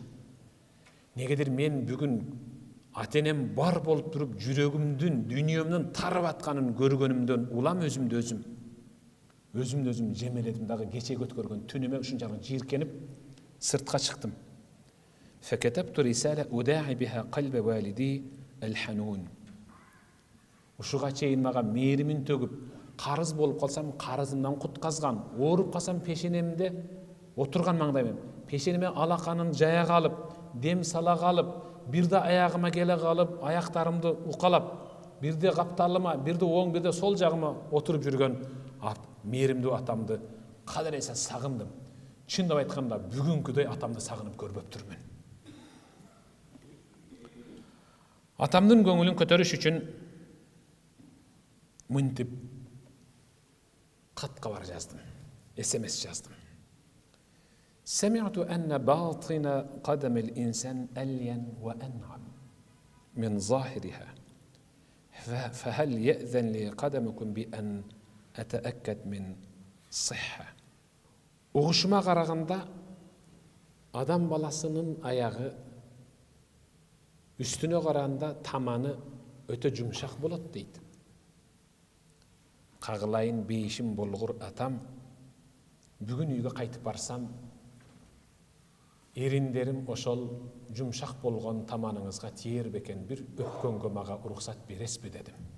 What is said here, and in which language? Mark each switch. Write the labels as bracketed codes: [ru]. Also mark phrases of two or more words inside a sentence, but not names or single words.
[ky] Негедир мен бүгүн ата энем бар болуп туруп жүрөгүмдүн, дүйнөмдүн тарып атканын көргөнүмдөн улам өзүмдү өзүм жемеледим дагы кечеги өткөргөн түнүмө ушунчалык жийиркенип сыртка чыктым. [ar] فكتبت رسالة أداعي بها قلب والدي الحنون. [ky] Ушуга чейин мага мээримин төгүп, карыз болуп калсам карызымдан кутказган, ооруп калсам пешенемде отурган маңдайым, пешенеме алаканын жая калып, дем сала калып, бирде аягыма келе калып, аяктарымды укалап, бирде капталыма, бирде оң, бирде сол жагыма отуруп жүргөн мээримдүү атамды кадыр эсе сагындым. Чындап айтканда бүгүнкүдөй атамды сагынып көрбөптүрмүн. Атамдын көңүлүн көтөрүш үчүн мынтип кат кабар жаздым, SMS жаздым. [ar] سمعت أن باطن قدم الإنسان ألين وأنعم من ظاهرها فهل يأذن لي قدمكم بأن أتأكد من صحة. [ky] Угушума караганда адам баласынын аягы үстүнө караганда таманы өтө жумшак болот дейт. Кагылайын бейишим болгур атам, бүгүн үйгө кайтып барсам, эриндерим ошол жумшак болгон таманыңызга тиер бекен, бир өпкөнгө мага уруксат бересби дедим.